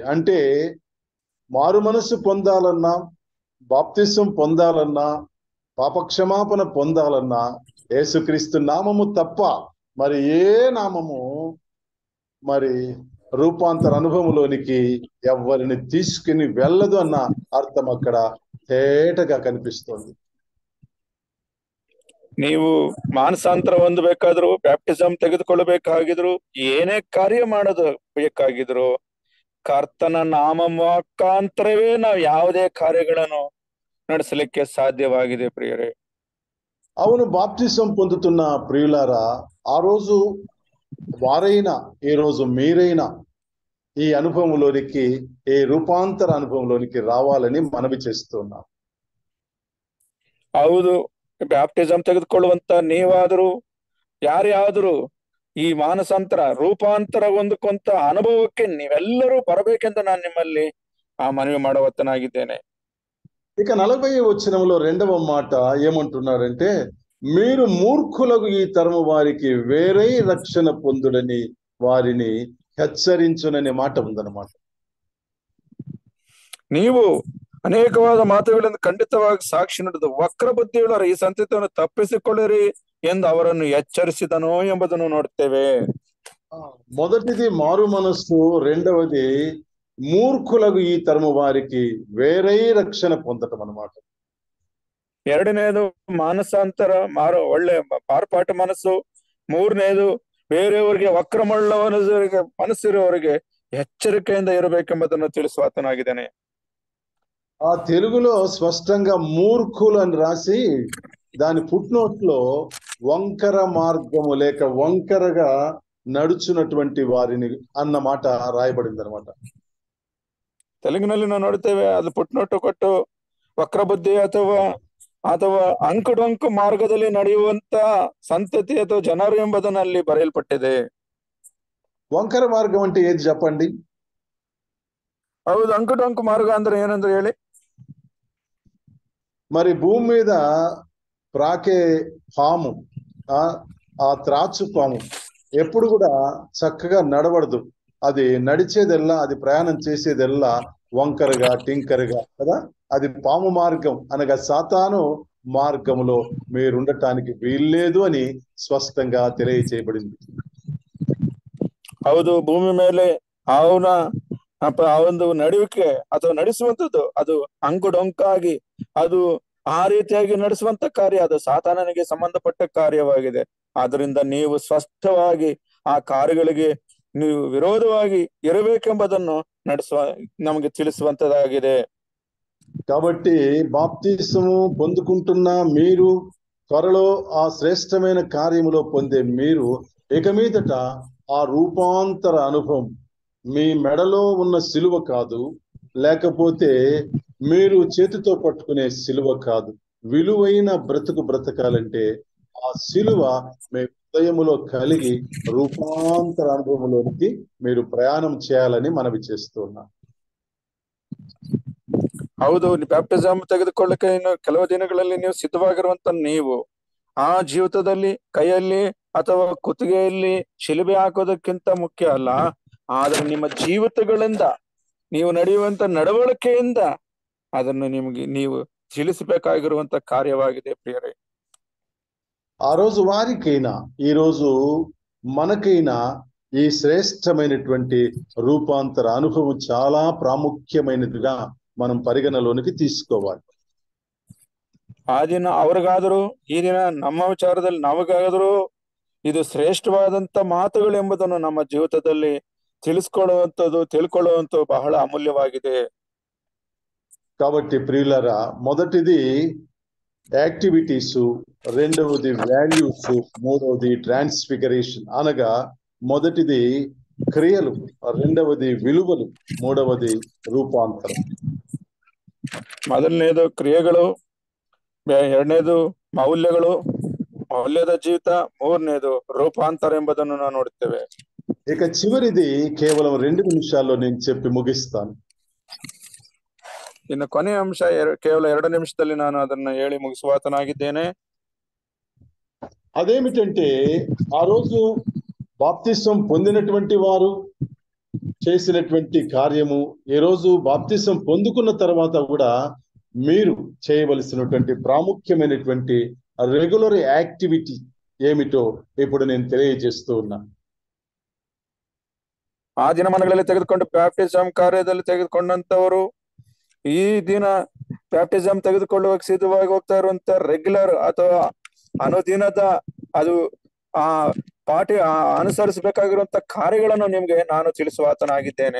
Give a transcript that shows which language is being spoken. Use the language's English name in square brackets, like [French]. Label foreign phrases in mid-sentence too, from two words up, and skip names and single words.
[Telugu] అంటే మారు మనస్సు పొందాలన్నా, బాప్తిస్వం పొందాలన్నా, పాపక్షమాపణ పొందాలన్నా యేసుక్రీస్తు నామము తప్ప మరి ఏ నామము మరి రూపాంతర అనుభవంలోనికి ఎవరిని తీసుకుని వెళ్ళదు అన్న అర్థం అక్కడ తేటగా ಕನಿಪಿಸ್ತೋಂది. [Kannada] ನೀವು ಮಾನಸಾಂತರ ಹೊಂದಬೇಕಾದ್ರು, ಬ್ಯಾಪ್ಟಿಸಮ್ ತೆಗೆದುಕೊಳ್ಳಬೇಕಾಗಿದ್ರು, ಏನೇ ಕಾರ್ಯ ಮಾಡೋದು ಬೇಕಾಗಿದ್ರು, ಕರ್ತನ ನಾಮ ಮುಖಾಂತರವೇ ನಾವು ಯಾವುದೇ ಕಾರ್ಯಗಳನ್ನು ನಡೆಸಲಿಕ್ಕೆ ಸಾಧ್ಯವಾಗಿದೆ ಪ್ರಿಯರೇ. [Telugu] అవును, బాప్టిజం పొందుతున్న ప్రియులారా, ఆ రోజు వారైనా ఈ రోజు మీరైనా ఈ అనుభవంలోనికి, ఈ రూపాంతర అనుభవంలోనికి రావాలని మనవి చేస్తున్నాం. [Kannada] ಹೌದು, ಬ್ಯಾಪ್ಟಿಸಮ್ ತೆಗೆದುಕೊಳ್ಳುವಂತ ನೀವಾದರೂ ಯಾರ್ಯಾದರೂ ಈ ಮಾನಸಾಂತರ ರೂಪಾಂತರ ಹೊಂದಕೊಂತ ಅನುಭವಕ್ಕೆ ನೀವೆಲ್ಲರೂ ಬರಬೇಕೆಂದು ನಾನು ನಿಮ್ಮಲ್ಲಿ ಮನವಿ ಮಾಡುವತ್ತನಾಗಿದ್ದೇನೆ. [Telugu] ఇక 40వ వచనంలో రెండవ మాట ఏమంటున్నారంటే, మీరు మూర్ఖులకు ఈ తరము వారికి వేరే రక్షణ పొందుడని వారిని హెచ్చరించుననే మాట ఉందన్నమాట. [Kannada] ನೀವು ಅನೇಕವಾದ ಮಾತುಗಳಿಂದ ಖಂಡಿತವಾಗಿ ಸಾಕ್ಷಿ ನುಡಿದು ವಕ್ರ ಬುದ್ಧಿಯುಳ್ಳವರ ಈ ಸಂತತಿಯನ್ನು ತಪ್ಪಿಸಿಕೊಳ್ಳಿರಿ ಎಂದು ಅವರನ್ನು ಎಚ್ಚರಿಸಿದನು ಎಂಬುದನ್ನು ನೋಡ್ತೇವೆ. [Telugu] మొదటిది మారు మనస్సు, రెండవది మూర్ఖులకు ఈ తరము వారికి వేరే రక్షణ పొందటం అన్నమాట. [Kannada] ಎರಡನೇದು ಮಾನಸಾಂತರ, ಒಳ್ಳೆ ಮಾರ್ಪಾಟ ಮನಸ್ಸು. ಮೂರನೇದು ಬೇರೆಯವರಿಗೆ ವಕ್ರಮುಳ್ಳ ಮನಸ್ಸಿರುವವರಿಗೆ ಎಚ್ಚರಿಕೆಯಿಂದ ಇರಬೇಕೆಂಬುದನ್ನು ತಿಳಿಸುವಾತನಾಗಿದ್ದಾನೆ. [Telugu] ఆ తెలుగులో స్పష్టంగా మూర్ఖులు అని రాసి దాని ఫుట్నోట్ లో వంకర మార్గము లేక వంకరగా నడుచున్నటువంటి వారిని అన్న మాట రాయబడింది అనమాట. [Kannada] ತೆಲುಗಿನಲ್ಲಿ ನಾವು ನೋಡ್ತೇವೆ, ಅದು ಫುಟ್ನೋಟ್ ಕೊಟ್ಟು ವಕ್ರ ಬುದ್ಧಿ ಅಥವಾ ಅಂಕುಡೊಂಕು ಮಾರ್ಗದಲ್ಲಿ ನಡೆಯುವಂತ ಸಂತತಿ ಅಥವಾ ಜನರು ಎಂಬುದನ್ನು ಅಲ್ಲಿ ಬರೆಯಲ್ಪಟ್ಟಿದೆ. [Telugu] వంకర మార్గం అంటే ఏది చెప్పండి? [Kannada] ಹೌದು, ಅಂಕುಡೊಂಕು ಮಾರ್ಗ ಅಂದ್ರೆ ಏನಂದ್ರೆ ಹೇಳಿ. [Telugu] మరి భూమి మీద ప్రాకే పాము, ఆ త్రాచు పాము ఎప్పుడు కూడా చక్కగా నడవడదు. అది నడిచేదెల్లా, అది ప్రయాణం చేసేదెల్లా వంకరగా టింకరగా కదా. అది పాము మార్గం అనగా సాతాను మార్గములో మీరుండటానికి వీల్లేదు అని స్పష్టంగా తెలియచేయబడింది. [Kannada] ಹೌದು, ಭೂಮಿ ಮೇಲೆ ಅವನ ಆ ಒಂದು ನಡುವಿಕೆ ಅಥವಾ ನಡೆಸುವಂಥದ್ದು ಅದು ಅಂಕುಡೊಂಕಾಗಿ ಅದು ಆ ರೀತಿಯಾಗಿ ನಡೆಸುವಂತ ಕಾರ್ಯ ಅದು ಸಾತಾನನಿಗೆ ಸಂಬಂಧಪಟ್ಟ ಕಾರ್ಯವಾಗಿದೆ. ಆದ್ರಿಂದ ನೀವು ಸ್ಪಷ್ಟವಾಗಿ ಆ ಕಾರ್ಯಗಳಿಗೆ ನೀವು ವಿರೋಧವಾಗಿ ಇರಬೇಕೆಂಬುದನ್ನು ನಮಗೆ ತಿಳಿಸುವಂತದಾಗಿದೆ. [Telugu] కాబట్టి బాప్తిసము పొందుకుంటున్న మీరు, త్వరలో ఆ శ్రేష్టమైన కార్యములో పొందే మీరు, ఇక మీదట ఆ రూపాంతర అనుభవం మీ మెడలో ఉన్న సిలువ కాదు, లేకపోతే మీరు చేతితో పట్టుకునే సిలువ కాదు. విలువైన బ్రతుకు బ్రతకాలంటే ఆ సిలువ మీ హృదయములో కలిగి రూపాంతర అనుభవంలోనికి మీరు ప్రయాణం చేయాలని మనవి చేస్తున్నా. [Kannada] ಹೌದು, ಬ್ಯಾಪ್ಟಿಸಮ್ ತೆಗೆದುಕೊಳ್ಳಕ್ಕೆ ಇನ್ನು ಕೆಲವು ದಿನಗಳಲ್ಲಿ ನೀವು ಸಿದ್ಧವಾಗಿರುವಂತ ನೀವು ಆ ಜೀವಿತದಲ್ಲಿ ಕೈಯಲ್ಲಿ ಅಥವಾ ಕುತ್ತಿಗೆಯಲ್ಲಿ ಶಿಲುಬೆ ಹಾಕೋದಕ್ಕಿಂತ ಮುಖ್ಯ ಅಲ್ಲ, ಆದ್ರೆ ನಿಮ್ಮ ಜೀವಿತಗಳಿಂದ ನೀವು ನಡೆಯುವಂತ ನಡವಳಿಕೆಯಿಂದ ಅದನ್ನು ನಿಮಗೆ ನೀವು ತಿಳಿಸಬೇಕಾಗಿರುವಂತ ಕಾರ್ಯವಾಗಿದೆ ಪ್ರಿಯರೇ. [Telugu] ఆ రోజు వారికైనా ఈ రోజు మనకైనా ఈ శ్రేష్టమైనటువంటి రూపాంతర అనుభవం చాలా ప్రాముఖ్యమైనదిగా మనం పరిగణలోనికి తీసుకోవాలి. [Kannada] ಆ ದಿನ ಅವ್ರಿಗಾದರೂ ಈ ದಿನ ನಮ್ಮ ವಿಚಾರದಲ್ಲಿ ನಮಗಾದರೂ ಇದು ಶ್ರೇಷ್ಠವಾದಂತ ಮಾತುಗಳು ಎಂಬುದನ್ನು ನಮ್ಮ ಜೀವಿತದಲ್ಲಿ ತಿಳ್ಕೊಳ್ಳುವಂಥದ್ದು ಬಹಳ ಅಮೂಲ್ಯವಾಗಿದೆ. [Telugu] కాబట్టి ప్రియులారా, మొదటిది యాక్టివిటీస్, రెండవది వాల్యూస్, మూడవది ట్రాన్స్ఫిగరేషన్ అనగా మొదటిది క్రియలు, రెండవది విలువలు, మూడవది రూపాంతరం. [Kannada] ಮೊದಲನೇದು ಕ್ರಿಯೆಗಳು, ಎರಡನೇದು ಮೌಲ್ಯಗಳು, ಮೌಲ್ಯದ ಜೀವಿತ, ಮೂರನೇದು ರೂಪಾಂತರ ಎಂಬುದನ್ನು ನಾವು ನೋಡುತ್ತೇವೆ. [Telugu] ఇక చివరిది కేవలం 2 నిమిషాల్లో నేను చెప్పి ముగిస్తాను. [Kannada] ಇನ್ನು ಕೊನೆಯ ಅಂಶ ಕೇವಲ 2 ನಿಮಿಷದಲ್ಲಿ ನಾನು ಅದನ್ನ ಹೇಳಿ ಮುಗಿಸುವಾತನಾಗಿದ್ದೇನೆ. [Telugu] అదేమిటంటే ఆ రోజు బాప్తిసం పొందినటువంటి వారు చేసినటువంటి కార్యము, ఈ రోజు బాప్తిసం పొందుకున్న తర్వాత కూడా మీరు చేయవలసినటువంటి ప్రాముఖ్యమైనటువంటి [English] regular activity [Telugu] ఏమిటో ఇప్పుడు నేను తెలియజేస్తూ ఉన్నా. [Kannada] ಆ ದಿನಮಾನಗಳಲ್ಲಿ ತೆಗೆದುಕೊಂಡು ಬ್ಯಾಪ್ಟಿಸಮ್ ಕಾರ್ಯದಲ್ಲಿ ತೆಗೆದುಕೊಂಡಂತವರು ಈ ದಿನ ಬ್ಯಾಪ್ಟಿಸಮ್ ತೆಗೆದುಕೊಳ್ಳುವಾಗ ಸಿದ್ಧವಾಗಿ ಹೋಗ್ತಾ ಇರುವಂತ ರೆಗ್ಯುಲರ್ ಅಥವಾ ಅನುದಿನದ ಅದು ಆ ಪಾಠ ಅನುಸರಿಸಬೇಕಾಗಿರುವಂತ ಕಾರ್ಯಗಳನ್ನು ನಿಮ್ಗೆ ನಾನು ತಿಳಿಸುವಾತನಾಗಿದ್ದೇನೆ.